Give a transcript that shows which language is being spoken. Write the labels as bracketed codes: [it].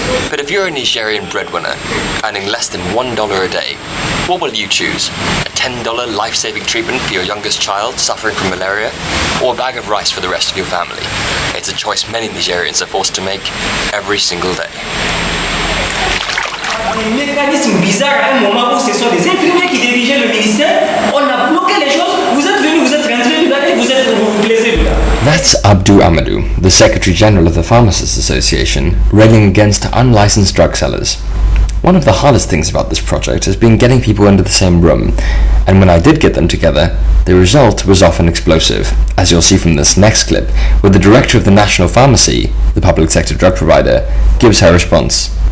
[en] But if you're a Nigerian breadwinner, earning less than $1 a day, what will you choose? A $10 life-saving treatment for your youngest child suffering from malaria, or a bag of rice for the rest of your family? It's a choice many Nigerians are forced to make every single day. [fr] Des mécanismes bizarres à un moment où ce sont des infirmiers qui dirigeaient le ministère, on a bloqué les choses, vous êtes venus, vous êtes rentrés, vous vous plaisez. [en] That's Abdou Amadou, the Secretary General of the Pharmacists Association, railing against unlicensed drug sellers. One of the hardest things about this project has been getting people into the same room, and when I did get them together, the result was often explosive, as you'll see from this next clip, where the director of the National Pharmacy, the public sector drug provider, gives her response.